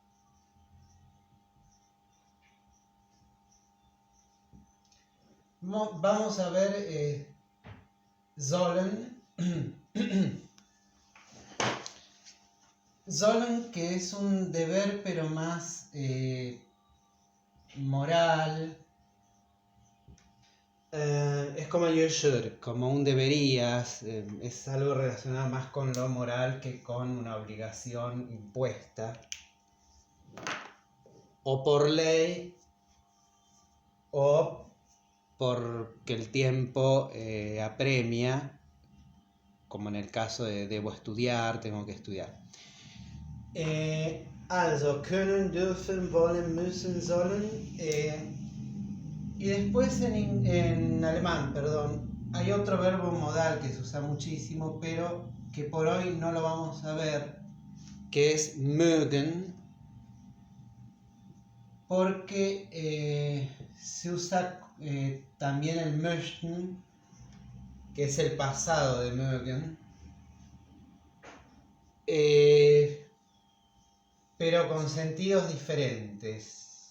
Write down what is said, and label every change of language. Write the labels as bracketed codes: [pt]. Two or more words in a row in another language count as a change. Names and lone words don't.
[es] Vamos a ver sollen. [de] Sollen, [es] que es un deber pero más moral. Es como [en] you should, [es] como un deberías, es algo relacionado más con lo moral que con una obligación impuesta o por ley o porque el tiempo apremia, como en el caso de debo estudiar, tengo que estudiar. [de] Also können, dürfen, wollen, müssen, sollen. [es] Y después en alemán, hay otro verbo modal que se usa muchísimo, pero que por hoy no lo vamos a ver, que es mögen, porque se usa también el möchten, que es el pasado de mögen, pero con sentidos diferentes.